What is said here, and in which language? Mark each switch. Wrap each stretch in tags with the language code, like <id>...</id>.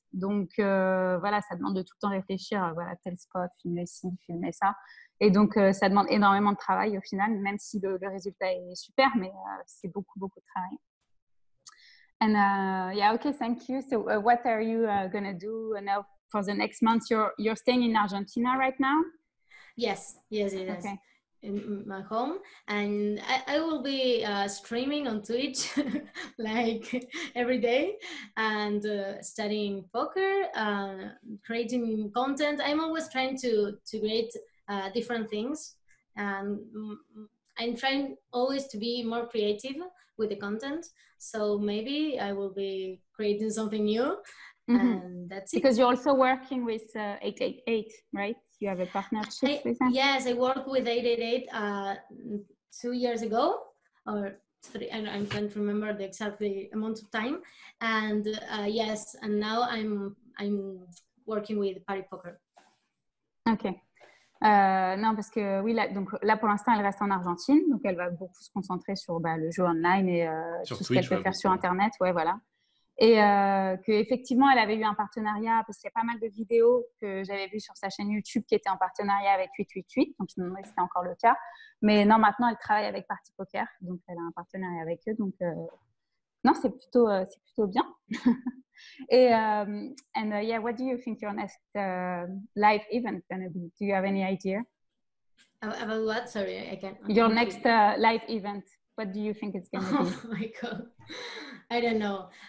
<fr>Donc voilà, ça demande de tout le temps réfléchir, voilà, tel spot, filmer ci, filmer ça. Et donc ça demande énormément de travail au final, même si le résultat est super, mais c'est beaucoup de travail.</fr> <en>And okay, thank you. So what are you gonna do now for the next month? You're staying in Argentina right now? Yes. Okay. In my home, and I will be streaming on Twitch like every day and studying poker, creating content. I'm always trying to create different things, and I'm trying always to be more creative with the content. So maybe I will be creating something new, and that's it. Because you're also working with 888, right? You have a partnership with them? Yes, I worked with 888 2 years ago, or 3. I can't remember the exact amount of time. And yes, and now I'm working with Party Poker. Okay.</en> <fr>Non, parce que oui, donc là pour l'instant, elle reste en Argentine, donc elle va beaucoup se concentrer sur le jeu online et tout ce qu'elle peut faire sur Internet. Ouais, voilà. Et qu'effectivement, elle avait eu un partenariat, parce qu'il y a pas mal de vidéos que j'avais vues sur sa chaîne YouTube qui étaient en partenariat avec 888, donc je me demandais si c'était encore le cas. Mais non, maintenant, elle travaille avec Party Poker, donc elle a un partenariat avec eux. Donc, non, c'est plutôt bien.</fr> <en>Et yeah, what do you think your next live event is going to be? Do you have any idea? About what? Sorry, I can't. Your next live event. What do you think it's going to be? Oh my God, I don't know.</en>